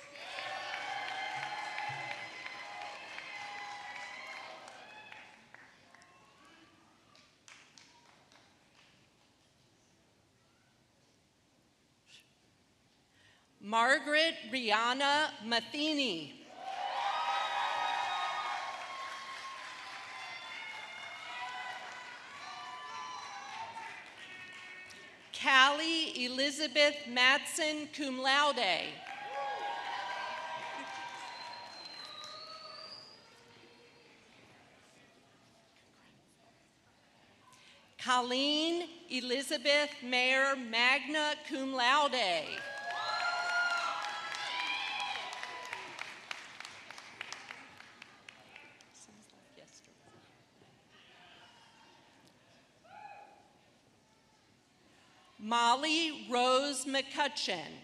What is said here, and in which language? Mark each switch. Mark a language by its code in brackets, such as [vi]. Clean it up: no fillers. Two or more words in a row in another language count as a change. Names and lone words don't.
[en] Margaret Rihanna Matheny. Callie Elizabeth Matson, [la] cum laude. [en] Colleen Elizabeth Mayer, [la] magna cum laude. [en] Molly Rose McCutcheon.